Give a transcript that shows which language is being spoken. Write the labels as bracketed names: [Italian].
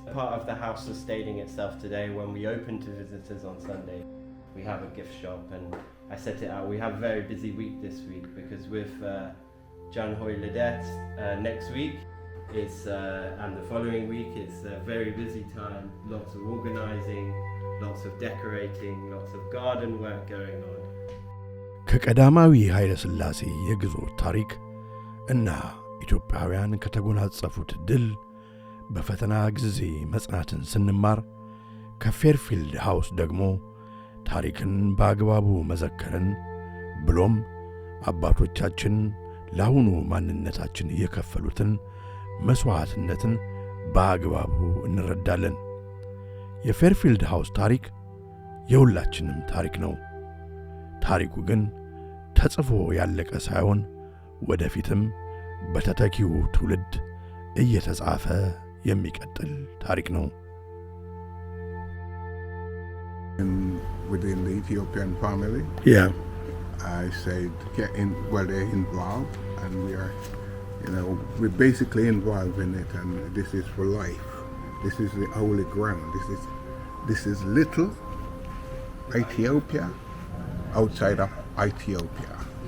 [English] Part of the house sustaining itself today. When we open to visitors on Sunday, we have a gift shop, and I set it out. We have a very busy week this week because with Jan Hoy Lidet next week, and the following week it's a very busy time, lots of organizing, lots of decorating, lots of garden work going on. [Amharic] ከቀዳማዊ ኃይለ ሥላሴ የግዞት ታሪክ እና ኢትዮጵያውያን ከተጎናጸፉት ድል በፈተና ጊዜ መጽናትን ስንማር ከፌርፊልድ ሃውስ ደግሞ ታሪክን በአግባቡ መዘከርን ብሎም አባቶቻችን ለአሁኑ ማንነታችን የከፈሉትን መስዋዕትነትን በአግባቡ እንረዳለን። የፌርፊልድ ሃውስ ታሪክ የሁላችንም ታሪክ ነው። ታሪኩ ግን ተጽፎ ያለቀ ሳይሆን ወደፊትም በተተኪው ትውልድ እየተጻፈ የሚቀጥል ታሪክ ነው። [English] Within the Ethiopian family, I said, they're involved, and we're basically involved in it, and this is for life. This is the holy ground. This is little Ethiopia outside of Ethiopia.